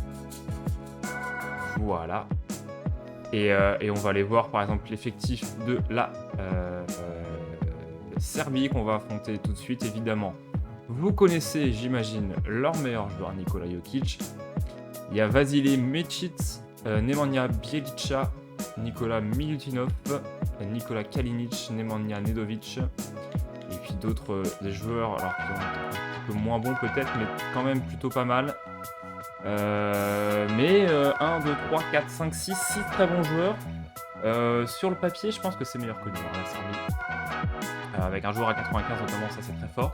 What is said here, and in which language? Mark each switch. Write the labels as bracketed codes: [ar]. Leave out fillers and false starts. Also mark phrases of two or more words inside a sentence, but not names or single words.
[fr] Voilà. Et on va aller voir par exemple l'effectif de la Serbie qu'on va affronter tout de suite évidemment. Vous connaissez, j'imagine, leur meilleur joueur, Nikola Jokic. Il y a Vasile Mecic, Nemanja Bjelica, Nikola Milutinov, Nikola Kalinic, Nemanja Nedovic. Et puis d'autres joueurs alors, qui sont un petit peu moins bons peut-être, mais quand même plutôt pas mal. 1, 2, 3, 4, 5, 6 très bons joueurs. Sur le papier, je pense que c'est meilleur que nous, la Serbie. Avec un joueur à 95 notamment, ça c'est très fort.